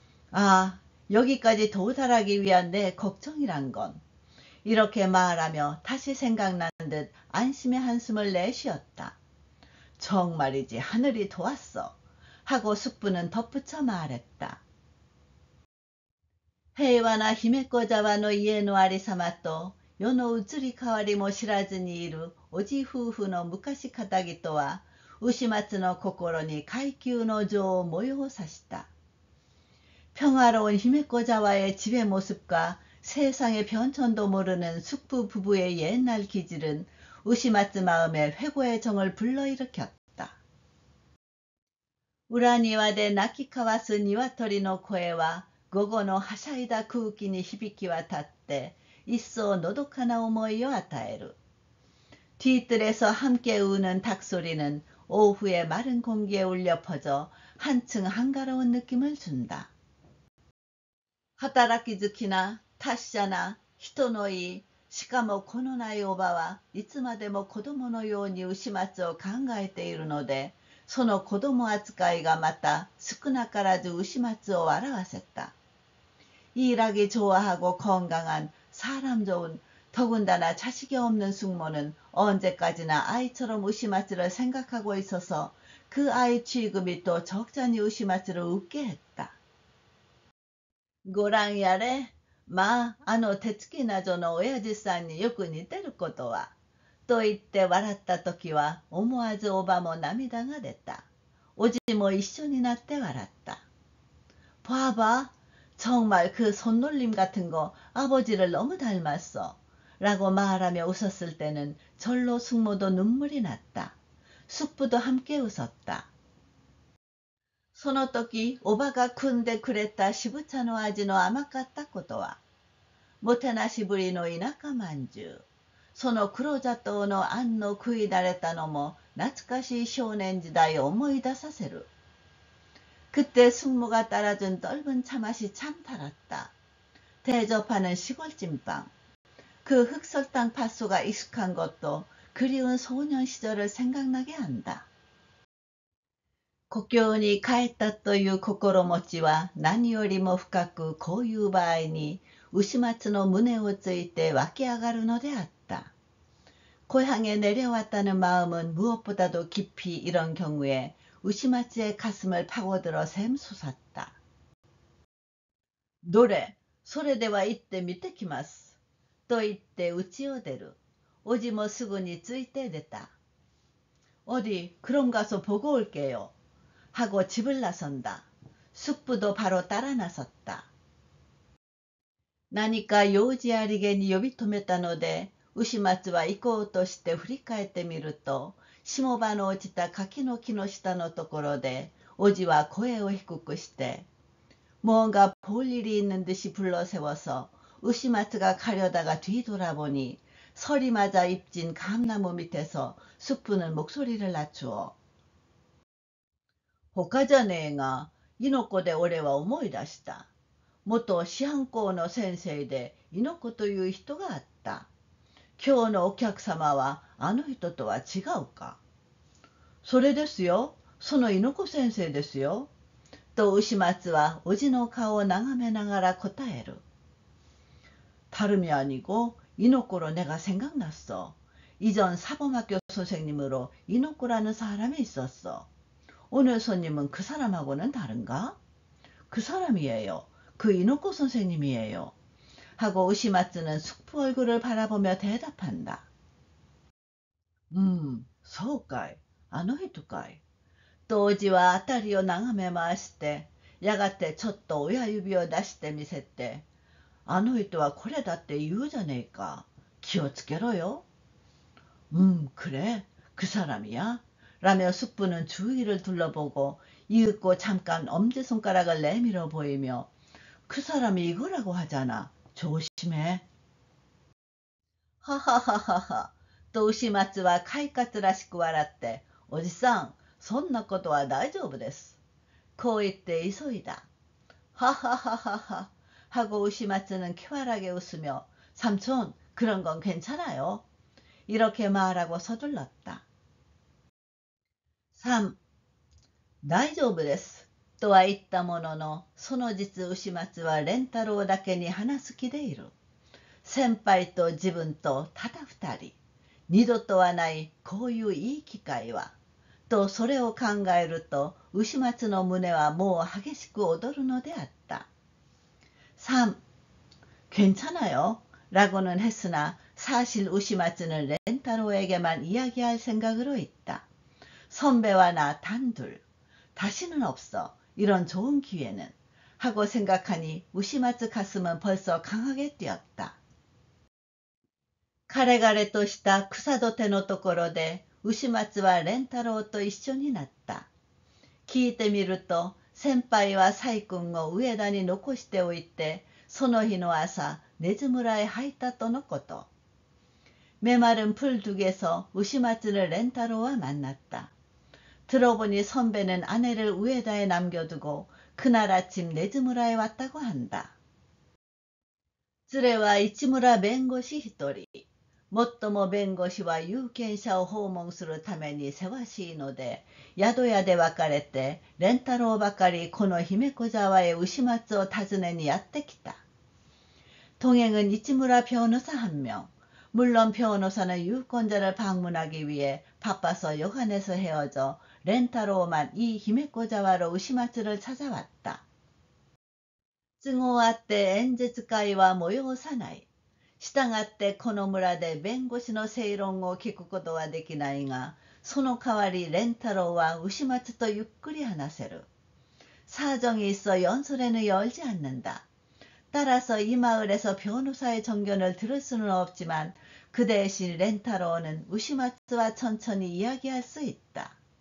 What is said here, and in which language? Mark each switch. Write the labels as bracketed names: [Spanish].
[Korean] 아, 여기까지 도달하기 위한 내 걱정이란 건. 이렇게 말하며 다시 생각난 듯 안심의 한숨을 내쉬었다. 정말이지 하늘이 도왔어. 하고 숙부는 덧붙여 말했다. [Japanese] 平和な姫子沢の家のありさまと世の移り変わりも知らずにいるおじ夫婦の昔かたぎとは牛松の心に階級の情を催さした。 [Korean] 평화로운 히메코자와의 집의 모습과 세상의 변천도 모르는 숙부 부부의 옛날 기질은 우시마츠 마음에 회고의 정을 불러일으켰다. [Japanese] 裏庭で鳴き交わす鶏の声は午後のはしゃいだ空気に響き渡って一層のどかな思いを与える。 [Korean] 뒤뜰에서 함께 우는 닭소리는 오후의 마른 공기에 울려 퍼져 한층 한가로운 느낌을 준다. [Japanese] 働き好きな達者な人のいい、しかもこのないおばはいつまでも子供のように牛松を考えているので、その子供扱いがまた少なからず牛松を笑わせた。 [Korean] 일하기 좋아하고 건강한 사람 좋은 더군다나 자식이 없는 숙모는 언제까지나 아이처럼 우시마츠를 생각하고 있어서 그 아이 취급이 또 적잖이 우시마츠를 웃게 했다. [Japanese] ごらんやれ。まあ、あの手つきなぞの親父さんによく似てることは。と言って笑った時は思わずおばも涙が出た。おじも一緒になって笑った。 [Korean] 봐봐. 정말 그 손놀림 같은 거 아버지를 너무 닮았어. 라고 말하며 웃었을 때는 절로 숙모도 눈물이 났다. 숙부도 함께 웃었다. [Japanese] その時、おばが汲んでくれた渋茶の味の甘かったことは、もてなしぶりの田舎まんじゅう、その黒砂糖のあんの食い慣れたのも懐かしい少年時代を思い出させる。 [Korean] 그때 숙모가 따라준 떫은 차맛이 참 달았다. 대접하는 시골찜빵. 그 흑설탕 팥소가 익숙한 것도 그리운 소년 시절을 생각나게 한다. [Japanese] 故郷に帰ったという心持ちは何よりも深くこういう場合に牛松の胸をついて湧き上がるのであった。 [Korean] 고향에 내려왔다는 마음은 무엇보다도 깊이 이런 경우에 우시마츠의 가슴을 파고들어 샘솟았다. 노래, [Japanese] それでは行ってみてきます。と言って家を出る。おじもすぐについて出た。 [Korean] 어디, 그럼 가서 보고 올게요. 하고 집을 나선다. 숙부도 바로 따라 나섰다. [Japanese] 何か用事ありげに呼び止めたので、牛松は行こうとして振り返ってみると、霜場の落ちた柿の木の下のところで、おじは声を低くして、 [Korean] 뭔가 볼 일이 있는 듯이 불러세워서 우시마츠가 가려다가 뒤돌아보니 설이 맞아 잎진 감나무 밑에서 숙부는 목소리를 낮추어 [Japanese] 他じゃねえが、猪子で俺は思い出した。元師範校の先生で猪子という人があった。今日のお客様はあの人とは違うか。それですよ。その猪子先生ですよ。と牛松はおじの顔を眺めながら答える。 [Korean] 다름이 아니고 이노코로 내가 생각났어. 이전 사범학교 선생님으로 이노코라는 사람이 있었어. 오늘 손님은 그 사람하고는 다른가? 그 사람이에요. 그 이노코 선생님이에요. 하고 우시마츠는 숙부 얼굴을 바라보며 대답한다. [Japanese] そうかい。あの人かい。とおじは辺りを眺め回して、やがてちょっと親指を出してみせて、あの人はこれだって言うじゃねえか。気をつけろよ。 [Korean] 그래. 그 사람이야. 라며 숙부는 주위를 둘러보고 이윽고 잠깐 엄지손가락을 내밀어 보이며 그 사람이 이거라고 하잖아. 조심해. 하하하하하. 또 우시마츠와 카이카츠라시쿠 [Japanese] 笑って、おじさん、そんなことは大丈夫です。こう言って急いだ。하하하하하. [Korean] 하고 우시마츠는 쾌활하게 웃으며 삼촌, 그런 건 괜찮아요. 이렇게 말하고 서둘렀다. [Japanese] 3. 大丈夫です。とは言ったものの、その実牛松は蓮太郎だけに話す気でいる。先輩と自分とただ二人。二度とはないこういういい機会は。とそれを考えると、牛松の胸はもう激しく踊るのであった。 [Korean] 3. 괜찮아요. 라고는 했으나 사실 우시마츠는 렌타로에게만 이야기할 생각으로 있다. 선배와 나 단둘. 다시는 없어. 이런 좋은 기회는. 하고 생각하니 우시마츠 가슴은 벌써 강하게 뛰었다. [Japanese] 彼々とした草土手のところで牛松は蓮太郎と一緒になった。聞いてみると先輩は細君を上田に残しておいてその日の朝根津村へ入ったとのこと。 [Korean] 메마른 풀둑에서 우시마츠를 렌타로와 만났다. 들어보니 선배는 아내를 우에다에 남겨두고 그날 아침 네즈무라에 왔다고 한다. [Japanese] 連れは市村弁護士一人。もっとも弁護士は有権者を訪問するためにせわしいので、宿屋で別れて、蓮太郎ばかりこの姫子沢へ牛松を訪ねにやってきた。 [Korean] 동행은 이치무라 변호사 한 명. 물론 변호사는 유권자를 방문하기 위해 바빠서 여관에서 헤어져 렌타로만 이 히메코자와로 우시마츠를 찾아왔다. [Japanese] 都合あって演説会は催さない。したがってこの村で弁護士の正論を聞くことはできないが、その代わり蓮太郎は牛松とゆっくり話せる。 [Korean] 사정이 있어 연설회는 열지 않는다. 따라서 이 마을에서 변호사의 정견을 들을 수는 없지만 그 대신 렌타로는 우시마츠와 천천히 이야기할 수 있다.